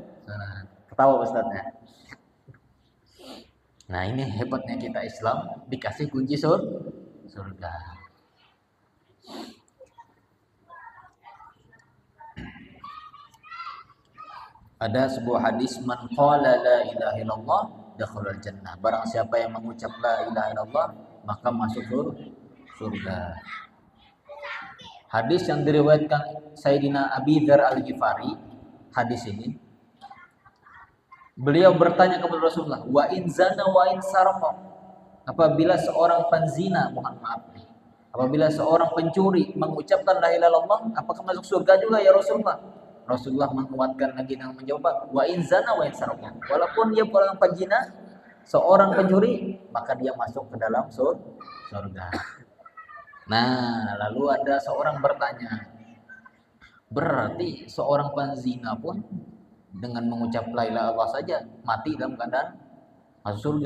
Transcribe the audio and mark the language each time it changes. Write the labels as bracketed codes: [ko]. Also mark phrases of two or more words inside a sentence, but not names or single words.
[id] Nah, ketawa Ustaznya. Nah, ini hebatnya kita Islam, dikasih kunci surga. Ada sebuah hadis, [ar] من قال لا إله إلا الله دخل الجنة. [id] Barang siapa yang mengucap [ar] لا إله إلا الله [id] maka masuk surga. Hadis yang diriwayatkan Sayyidina Abi Dzar Al-Ghifari, hadis ini beliau bertanya kepada Rasulullah, [ar] وإن زنى وإن سرق, [id] apabila seorang penzina, mohon maaf nih, apabila seorang pencuri mengucapkan [ar] لا إله إلا الله, [id] apakah masuk surga juga [ar] يا رسول الله? [id] Rasulullah menguatkan lagi dengan menjawab, [ar] وإن زنى وإن سرق, [id] walaupun dia seorang penzina, seorang pencuri, maka dia masuk ke dalam surga. Nah, lalu ada seorang bertanya, berarti seorang penzina pun dengan mengucap [ar] لا إله إلا الله [id] saja mati dalam keadaan masuk surga.